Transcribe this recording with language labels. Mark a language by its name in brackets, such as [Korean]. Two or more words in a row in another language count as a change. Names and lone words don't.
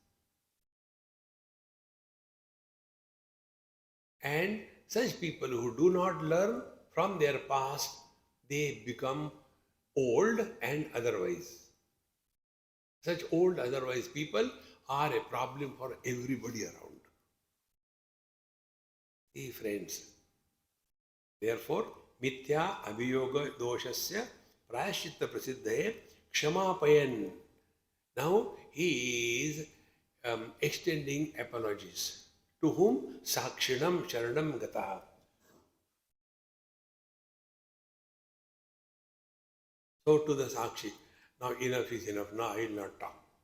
[English] And such people who do not learn from their past, they become old and otherwise. Such old otherwise people are a problem for everybody around. See friends, therefore, [Sanskrit] मिथ्या अभियोग दोषस्य प्रायश्चित्त प्रसिद्धये क्षमापयन्. [English] Now he is extending apologies To whom? [Sanskrit] साक्षिणं शरणं गतः. [English] So to the Sakshi. Now enough is enough. Now I will not talk.